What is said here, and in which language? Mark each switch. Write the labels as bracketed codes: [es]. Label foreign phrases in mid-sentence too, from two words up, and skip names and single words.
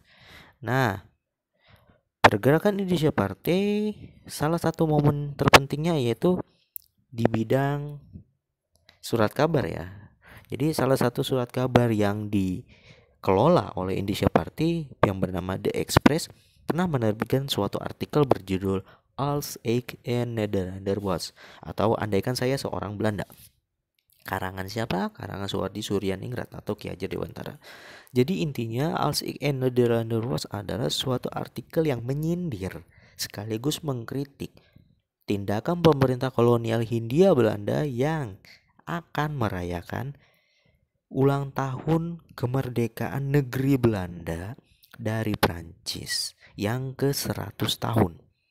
[id] Nah, pergerakan Indonesia Party salah satu momen terpentingnya yaitu di bidang surat kabar ya. Jadi salah satu surat kabar yang dikelola oleh Indonesia Party yang bernama The Express pernah menerbitkan suatu artikel berjudul Als ik een Nederlander was, atau andaikan saya seorang Belanda. Karangan siapa? Karangan Suwardi Suryaningrat atau Ki Hajar Dewantara. Jadi intinya Als ik een Nederlander was adalah suatu artikel yang menyindir sekaligus mengkritik tindakan pemerintah kolonial Hindia Belanda yang akan merayakan ulang tahun kemerdekaan negeri Belanda dari Prancis yang ke-100 tahun.